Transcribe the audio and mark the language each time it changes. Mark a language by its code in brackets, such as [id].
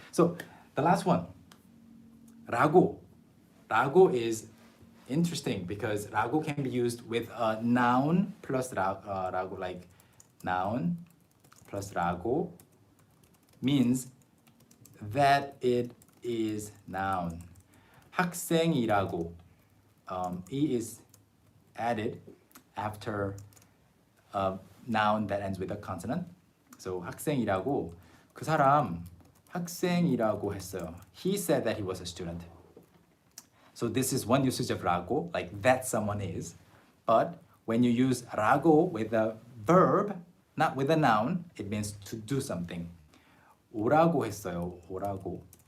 [en] So the last one, 라고. 라고 is interesting because 라고 can be used with a noun plus 라고, like noun plus 라고 means that it is noun. [ko] 학생이라고. [en] E is added after a noun that ends with a consonant. [ko] So 학생이라고. 그 사람 학생이라고 했어요. [en] He said that he was a student. So this is one usage of 라고, like that someone is. But when you use 라고 with a verb, not with a noun, it means to do something. [ko] 오라고 했어요. 오라고.